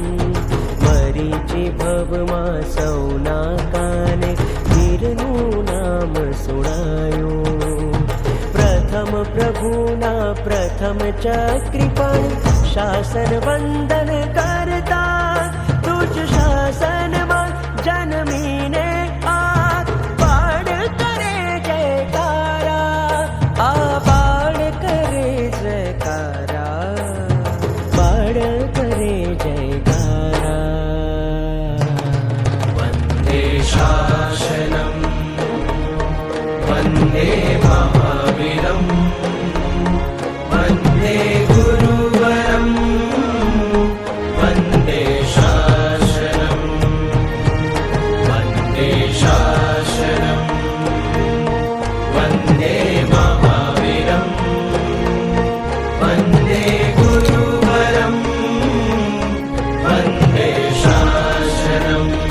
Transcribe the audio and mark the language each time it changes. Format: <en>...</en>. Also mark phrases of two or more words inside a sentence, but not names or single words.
<gu>મરીચી ભવમાં સૌના કાને વીરનું નામ સુણાયું। પ્રથમ પ્રભુના પ્રથમ ચક્રી પણ શાસન વંદન કરતા તુજ શાસનમાં જન્મીને આ બાળ કરે જયકારા। આ બાળ કરે જયકારા। બાળ કરે જયકારા।</gu> <sa>वंदे शासनं वंदे महावीरं वंदे गुरुवरं वंदे शासनं वंदे शासनं वंदे महावीरं वंदे गुरुवरं वंदे शासनं।</sa>